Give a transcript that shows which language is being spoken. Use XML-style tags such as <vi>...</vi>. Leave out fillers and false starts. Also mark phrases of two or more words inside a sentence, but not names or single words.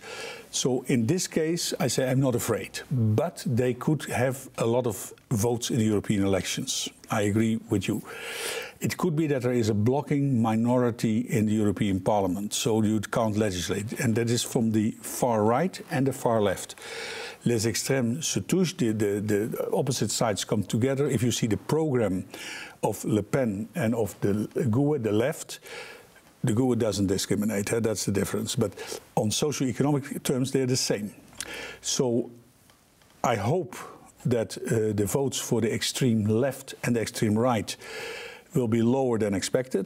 <en>So in this case, I say I'm not afraid. But they could have a lot of votes in the European elections. I agree with you. It could be that there is a blocking minority in the European Parliament, so you can't legislate. And that is from the far right and the far left.</en> <fr>Les extrêmes se touchent,</fr> <en>the opposite sides come together. If you see the program of Le Pen and of the GUE, the left, the GUE doesn't discriminate, that's the difference. But on socio-economic terms, they're the same. So I hope that the votes for the extreme left and the extreme right will be lower than expected.</en>